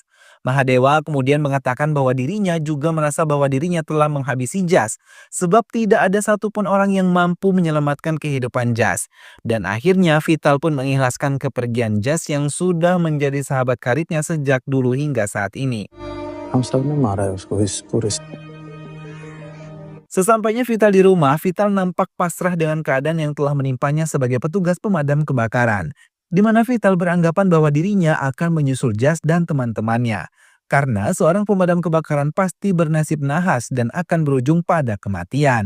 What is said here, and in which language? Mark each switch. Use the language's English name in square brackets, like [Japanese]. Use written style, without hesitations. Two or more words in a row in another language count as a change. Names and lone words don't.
[Indonesian] Mahadewa kemudian mengatakan bahwa dirinya juga merasa bahwa dirinya telah menghabisi Jas, sebab tidak ada satupun orang yang mampu menyelamatkan kehidupan Jas. Dan akhirnya Vital pun mengikhlaskan kepergian Jas yang sudah menjadi sahabat karibnya sejak dulu hingga saat ini. [Hindi] हम सब ने मारा है उसको इस पूरे [Indonesian] Sesampainya Vital di rumah, Vital nampak pasrah dengan keadaan yang telah menimpanya sebagai petugas pemadam kebakaran, di mana Vital beranggapan bahwa dirinya akan menyusul Jas dan teman-temannya. Karena seorang pemadam kebakaran pasti bernasib nahas dan akan berujung pada kematian.